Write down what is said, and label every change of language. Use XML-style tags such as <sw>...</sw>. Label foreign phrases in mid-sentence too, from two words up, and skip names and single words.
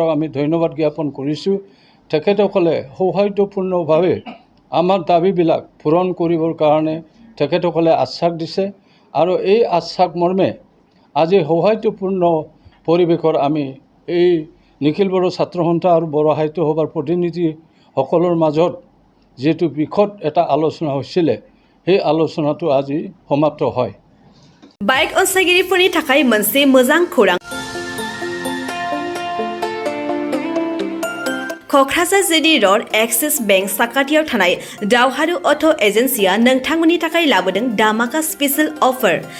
<as>আমি ধন্যবাদ জ্ঞাপন কৰিছোঁ তেখেতসকলে সৌহাৰ্দ্যপূৰ্ণভাৱে আমাৰ দাবীবিলাক পূৰণ কৰিবৰ কাৰণে তেখেতসকলে আশ্বাস দিছে আৰু এই আশ্বাস মৰ্মে আজি সৌহাৰ্দ্যপূৰ্ণ পৰিৱেশৰ আমি এই নিখিল বড়ো ছাত্ৰ সন্থা আৰু বড়ো সাহিত্য সভাৰ প্ৰতিনিধিসকলৰ মাজত যিটো বিষদ এটা আলোচনা হৈছিলে সেই আলোচনাটো আজি সমাপ্ত হয়</as> <brx>बाइक अनसायगिरिफोरनि थाखाय मोनसे मोजां खौरां क'क्राझार जिडी र'ड एक्सिस बेंक साखाथियाव थानाय दावहारु अट' एजेन्सिया नोंथांमोननि थाखाय लाबोदों दामाका</brx> <en>special offer</en>